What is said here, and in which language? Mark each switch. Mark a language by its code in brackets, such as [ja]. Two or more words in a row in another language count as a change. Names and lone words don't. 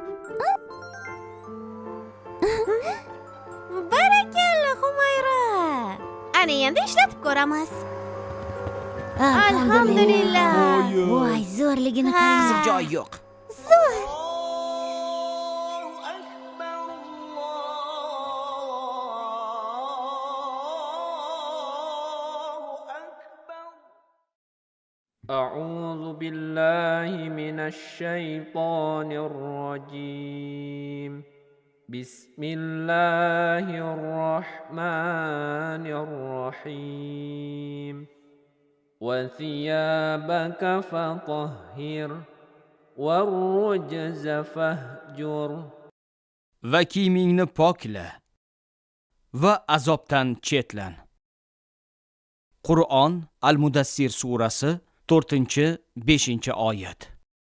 [uz] Barakalla, Humayra. Qani endi ishlatib ko'ramiz. Alhamdulillah. Voy, zo'rligini qarang. Joy yo'q. [ar] أعوذ بالله من الشيطان الرجيم بسم الله الرحمن الرحيم وثيابك فطهر والرجز فاهجر [uz] Va kiyimingni pokla va azobdan chetlan. Qur'on Al-Mudassir surasi 4-5 oyat.